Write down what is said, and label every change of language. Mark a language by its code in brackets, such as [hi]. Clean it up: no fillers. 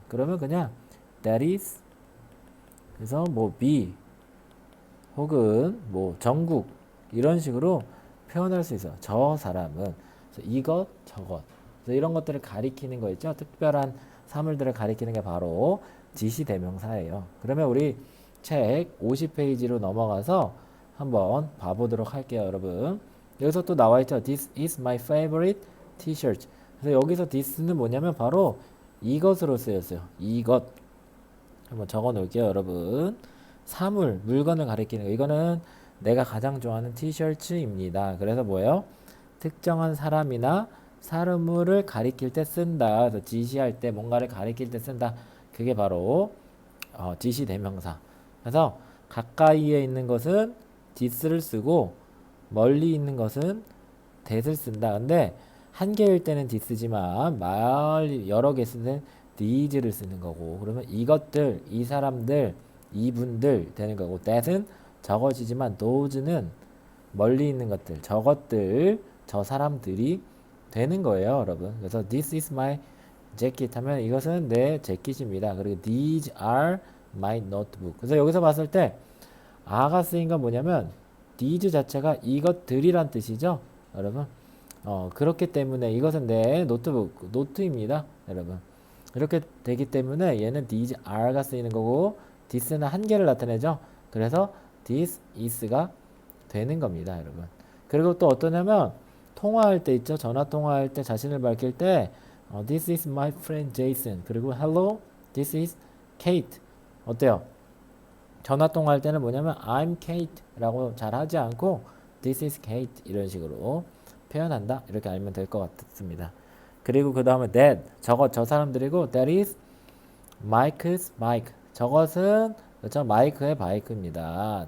[ko] 그러면 그냥 that is, 그래서 뭐 B 혹은 뭐 정국 이런 식으로 표현할 수 있어요. 저 사람은 이것 저것, 그래서 이런 것들을 가리키는 거 있죠. 특별한 사물들을 가리키는 게 바로 지시 대명사예요. 그러면 우리 책 50페이지로 넘어가서 한번 봐보도록 할게요, 여러분. 여기서 또 나와 있죠. [en] This is my favorite t-shirt. [ko] 그래서 여기서 this는 뭐냐면 바로 이것으로 쓰였어요. 이것. 한번 적어 놓을게요, 여러분. 사물, 물건을 가리키는 거. 이거는 내가 가장 좋아하는 티셔츠입니다. 그래서 뭐예요? 특정한 사람이나 사물을 가리킬 때 쓴다. 그래서 지시할 때 뭔가를 가리킬 때 쓴다. 그게 바로 지시 대명사. 그래서 가까이에 있는 것은 this를 쓰고 멀리 있는 것은 that을 쓴다. 근데 한 개일 때는 this지만 여러 개 쓰는 these를 쓰는 거고, 그러면 이것들, 이 사람들, 이분들 되는 거고, that은 적어지지만 those는 멀리 있는 것들, 저것들, 저 사람들이 되는 거예요, 여러분. 그래서 [en] this is my jacket [ko] 하면 이것은 내 재킷입니다. [en] 그리고 these are my notebook. [ko] 그래서 여기서 봤을 때 are가 쓰인 건 뭐냐면 these 자체가 이것들이란 뜻이죠, 여러분. 그렇기 때문에 이것은 내 노트북, 노트입니다, 여러분. 이렇게 되기 때문에 얘는 these are가 쓰이는 거고 this는 한 개를 나타내죠. 그래서 this is가 되는 겁니다, 여러분. 그리고 또 어떠냐면 통화할 때 있죠. 전화 통화할 때 자신을 밝힐 때 [en] this is my friend Jason. 그리고 hello, this is Kate. [ko] 어때요? 전화 통화할 때는 뭐냐면 [en] I'm Kate [ko] 라고 잘 하지 않고 [en] this is Kate [ko] 이런 식으로 표현한다. 이렇게 알면 될 것 같습니다. 그리고 그 다음에 that 저 사람들이고 [en] that is Mike's bike. [ko] 저것은 그렇죠? 마이크의 바이크입니다.